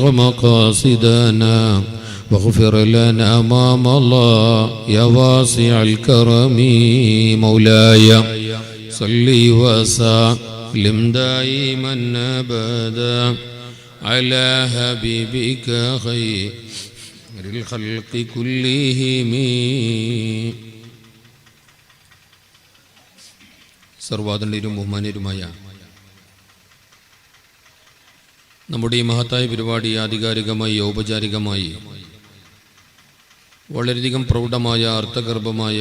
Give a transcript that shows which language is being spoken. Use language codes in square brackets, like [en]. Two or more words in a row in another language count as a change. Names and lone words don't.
[ar] مقاصدنا واغفر لنا ما مضى يا واسع الكرم مولاي صل وسلم دائما أبدا على حبيبك خير الخلق كلهم [ml] സർവ്വാദണ്ഡരും ബഹുമാന്യരുമായ നമ്മുടെ ഈ മഹത്തായ പരിപാടി ആധികാരികമായി ഔപചാരികമായി വളരെയധികം പ്രൗഢമായ അർത്ഥഗർഭമായ